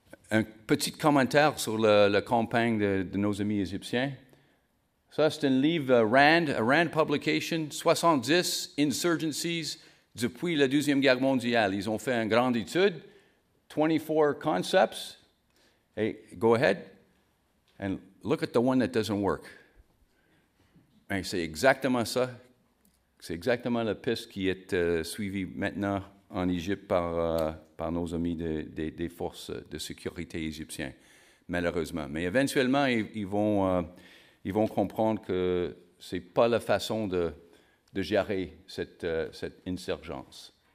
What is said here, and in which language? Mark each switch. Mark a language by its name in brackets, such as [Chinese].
[French] Un petit commentaire sur la campagne de nos amis égyptiens. Ça, c'est un livre Rand Publication, 70 insurgencies depuis la Deuxième Guerre mondiale. Ils ont fait une grande étude, 24 concepts. [English] Hey, go ahead and look at the one that doesn't work. [French] Et c'est exactement ça. C'est exactement la piste qui est suivie maintenant en Égypte par nos amis des forces de sécurité égyptiennes, malheureusement. Mais éventuellement, ils vont comprendre que ce n'est pas la façon de gérer cette insurgence.